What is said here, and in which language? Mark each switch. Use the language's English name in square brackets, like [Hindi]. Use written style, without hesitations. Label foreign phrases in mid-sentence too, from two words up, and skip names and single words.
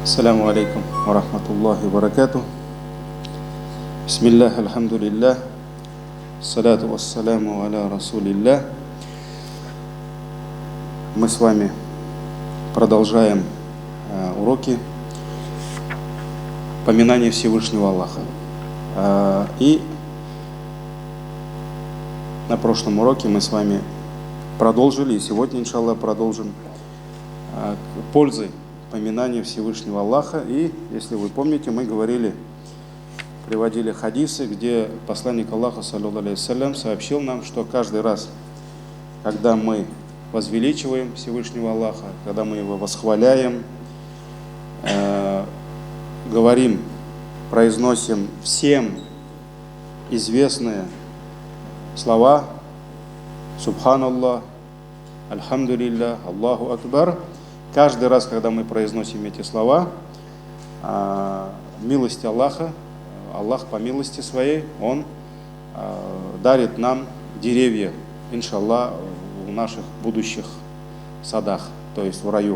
[Arabic] السلام عليكم ورحمة الله وبركاته. بسم الله، الحمد لله، الصلاة والسلام على رسول الله. [Russian] Мы с вами продолжаем уроки поминания Всевышнего Аллаха. И на прошлом уроке мы с вами продолжили, и сегодня, иншаллах, продолжим пользы поминания Всевышнего Аллаха. И, если вы помните, мы приводили хадисы, где посланник Аллаха, [Arabic] صلى الله عليه وسلم, [Russian] сообщил нам, что каждый раз, когда мы возвеличиваем Всевышнего Аллаха, когда мы Его восхваляем, говорим, произносим всем известные слова «Субханаллах», «Альхамдулиллах», [Arabic] «الله أكبر», [Russian] каждый раз, когда мы произносим эти слова, милость Аллаха, Аллах по милости своей, Он дарит нам деревья, иншаллах, в наших будущих садах, то есть в раю.